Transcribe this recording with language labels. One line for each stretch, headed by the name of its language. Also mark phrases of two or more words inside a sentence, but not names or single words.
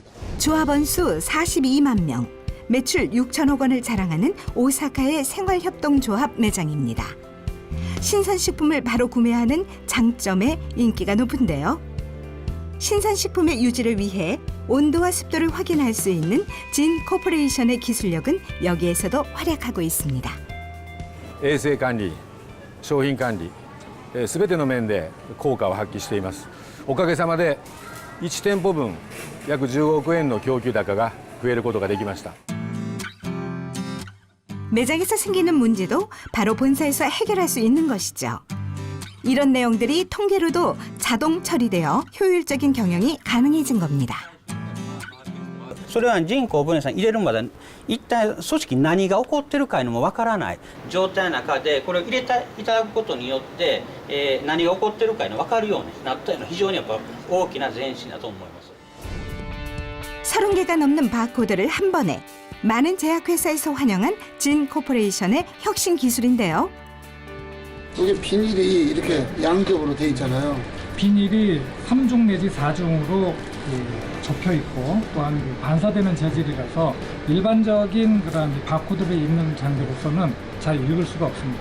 Korean: 조합원 수 42만 명, 매출 6천억 원을 자랑하는 오사카의 생활협동조합 매장입니다. 신선식품을 바로 구매하는 장점에 인기가 높은데요. 신선식품의 유지를 위해 온도와 습도를 확인할 수 있는 진 코퍼레이션의 기술력은 여기에서도 활약하고 있습니다.
Japanese: 衛生管理、商品管理、すべての面で効果を発揮しています。おかげさまで1店舗分約10億円の供給高が増えることができました。
Korean: 매장에서 생기는 문제도 바로 본사에서 해결할 수 있는 것이죠. 이런 내용들이 통계로도 자동 처리되어 효율적인 경영이 가능해진 겁니다.
Japanese: それは人工分散入れるまで一体組織に何が起こってるかいうのもわからない状態の中でこれを入れていただくことによって、何が起こってるかいうのが分かるようになったのは非常にやっぱ大きな前進だと思います。
Korean: 30개가 넘는 바코드를 한 번에 많은 제약회사에서 환영한 진 코퍼레이션의 혁신 기술인데요. 이게 비닐이 이렇게 양겹으로 돼 있잖아요. 비닐이 3중 내지 4중으로 접혀 있고 또한 반사되는 재질이라서 일반적인 그런 바코드를 읽는 장비로서는 잘 읽을 수가 없습니다.